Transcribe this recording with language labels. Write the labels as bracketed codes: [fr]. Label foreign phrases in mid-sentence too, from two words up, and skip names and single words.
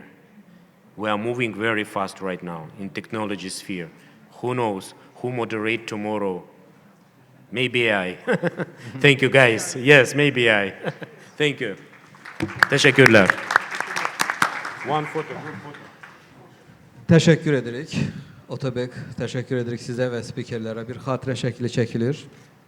[en] We are moving very fast right now in technology sphere. Who knows who moderate tomorrow? Maybe I. Thank you guys. Yes, maybe I. Thank you. Teşekkürler. One photo. [az] Təşəkkür edirik. Otabek, təşəkkür edirik sizə və spikerlərə. Bir xatirə şəkli çəkilir.